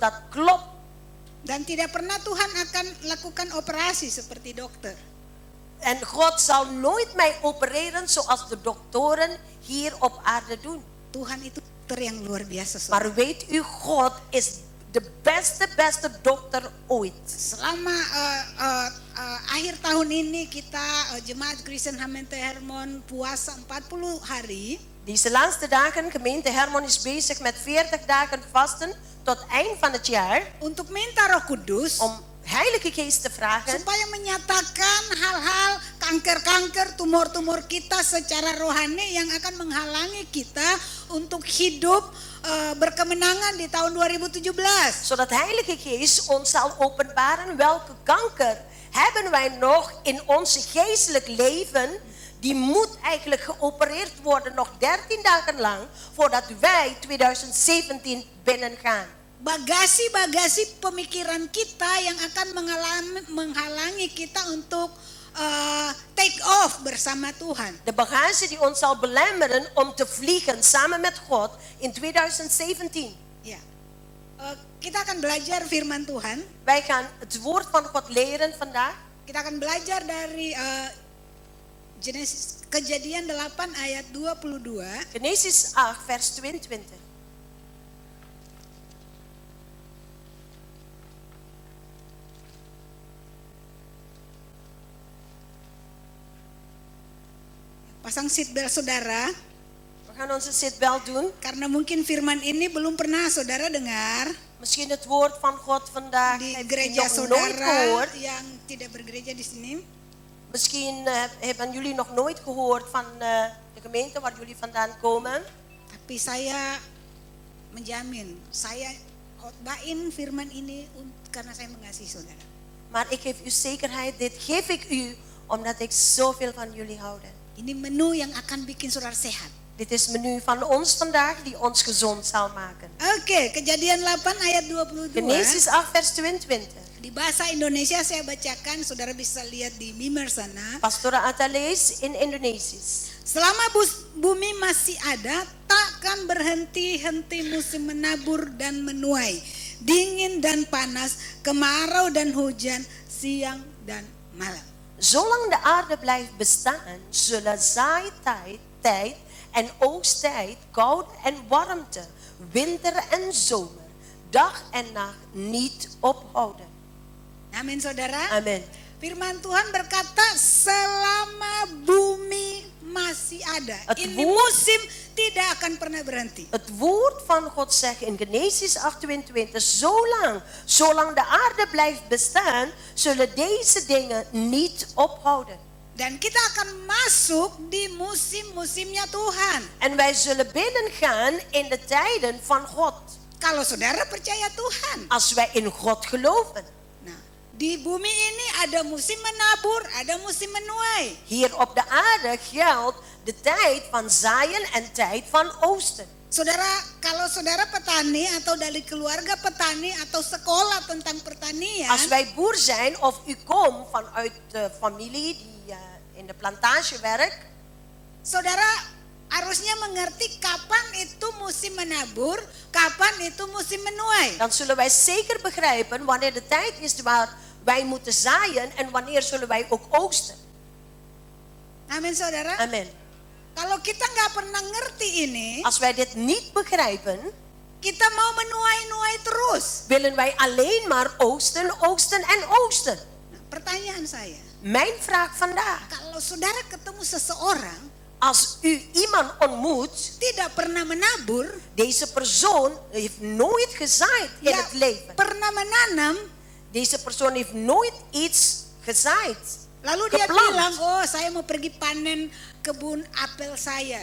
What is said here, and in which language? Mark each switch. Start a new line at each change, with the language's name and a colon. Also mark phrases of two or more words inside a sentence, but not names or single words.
Dutch: Dat klopt.
Indonesian: Dan tidak pernah Tuhan akan lakukan operasi seperti dokter.
Dutch: En God zal nooit mij opereren zoals de doktoren hier op aarde doen.
Indonesian: Tuhan itu dokter yang luar biasa. Saudara.
Dutch: Maar weet u, God is de beste dokter ooit.
Indonesian: Selama akhir tahun ini kita jemaat Kristen Gemeente Hermon puasa 40 hari.
Dutch: Deze laatste dagen, gemeente Hermon is bezig met 40 dagen vasten tot eind van het jaar.
Indonesian: Untuk minta Roh Kudus.
Dutch: Om Heilige Geest te vragen.
Indonesian: Supaya menyatakan hal-hal kanker-kanker, tumor-tumor kita secara rohani yang akan menghalangi kita untuk hidup berkemenangan di tahun 2017.
Dutch: Zodat Heilige Geest ons zal openbaren welke kanker hebben wij nog in onze geestelijk leven. Die moet eigenlijk geopereerd worden nog 13 dagen lang voordat wij 2017 binnengaan.
Indonesian: Bagasi-bagasi pemikiran kita yang akan menghalangi kita untuk
English: take off
Indonesian: bersama Tuhan.
Dutch: De bagage die ons zal belemmeren om te vliegen samen met God in 2017.
Indonesian: Ya, kita akan belajar firman Tuhan.
Dutch: Wij gaan het woord van God leren vandaag.
Indonesian: Kita akan belajar dari Genesis Kejadian 8 ayat 22.
Dutch: Genesis 8 vers 22.
Indonesian: Pasang seatbelt saudara.
Dutch: We gaan onze seatbelt doen.
Indonesian: Karena mungkin firman ini belum pernah saudara dengar.
Dutch: Misschien het woord van God vandaag
Indonesian: di
Dutch: heb je
Indonesian: gereja
Dutch: nog nooit
Indonesian: saudara
Dutch: gehoord.
Indonesian: yang tidak bergereja di sini.
Dutch: Misschien hebben jullie nog nooit gehoord van de gemeente waar jullie vandaan komen.
Indonesian: Tapi saya menjamin, saya khotbahin firman ini karena saya mengasihi saudara.
Dutch: Maar ik geef u zekerheid, dit geef ik u omdat ik zoveel van jullie houden.
Indonesian: Ini menu yang akan bikin saudara sehat.
Dutch: Dit is menu van ons vandaag die ons gezond zal maken.
Indonesian: Oke, Kejadian 8 ayat 22.
Dutch: Genesis 8 vers 22.
Indonesian: Di bahasa Indonesia saya bacakan, saudara bisa lihat di Mimmer sana.
Dutch: Pastora Atta leest in Indonesisch.
Indonesian: Selama bumi masih ada, takkan berhenti-henti musim menabur dan menuai, dingin dan panas, kemarau dan hujan, siang dan malam.
Dutch: Zolang de aarde blijft bestaan, zullen zaaitijd en oogsttijd, kou en warmte, winter en zomer, dag en nacht niet ophouden.
Indonesian: Amin saudara.
Dutch: Amen.
Indonesian: Firman Tuhan berkata selama bumi masih ada. Ini
Dutch: woord-
Indonesian: musim tidak akan pernah berhenti.
Dutch: Het woord van God zegt in Genesis 28, zolang de aarde blijft bestaan, zullen deze dingen niet ophouden.
Indonesian: Dan kita akan masuk di musim-musimnya Tuhan.
Dutch: En wij zullen binnengaan in de tijden van God.
Indonesian: Kalau saudara percaya Tuhan.
Dutch: Als wij in God geloven.
Indonesian: Nah, di bumi ini ada musim menabur, ada musim menuai.
Dutch: Hier op de aarde geldt de tijd van zaaien en tijd van oosten.
Indonesian: Saudara, kalau saudara petani atau dari keluarga petani atau sekolah tentang pertanian,
Dutch: Als wij boer zijn of u komt vanuit de familie die in de plantage werkt,
Indonesian: saudara harusnya mengerti kapan itu musim menabur, kapan itu musim menuai.
Dutch: dan zullen wij zeker begrijpen wanneer de tijd is waar wij moeten zaaien en wanneer zullen wij ook oogsten.
Indonesian: Amin saudara.
Dutch: Amen.
Indonesian: Kalau kita nggak pernah ngerti ini,
Dutch: Als wij dit niet begrijpen,
Indonesian: kita mau menuai-nuai terus.
Dutch: willen wij alleen maar oogsten, oogsten en oogsten.
Indonesian: Nah, pertanyaan saya,
Dutch: Mijn vraag vandaag,
Indonesian: kalau saudara ketemu seseorang
Dutch: als u iemand ontmoet,
Indonesian: tidak pernah menabur,
Dutch: deze persoon heeft nooit gezaaid in
Indonesian: nggak
Dutch: het leven.
Indonesian: pernah menanam,
Dutch: Deze persoon heeft nooit iets gezaaid.
Indonesian: lalu dia
Dutch: Geplant.
Indonesian: bilang, oh saya mau pergi panen kebun apel saya.